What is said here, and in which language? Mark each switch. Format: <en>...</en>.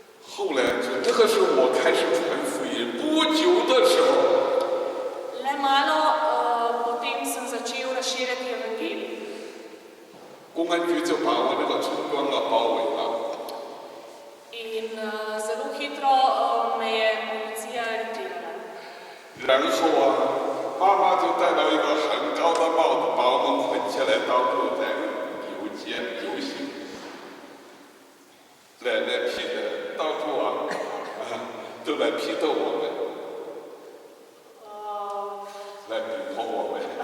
<zh>后来就这个时候我开始传福音，不久的时候，</zh> <sl>Le malo potem sem začel razširjati evangelij.</sl> <zh>公安局就把我这个村庄包围了。</zh> <sl>In zelo hitro me je policija aretirala.</sl> <zh>然后妈妈就戴到一个很高的帽子，把我们捆起来，到处在游街游行，来批的，到处都来批斗我们，来逼迫我们。</zh>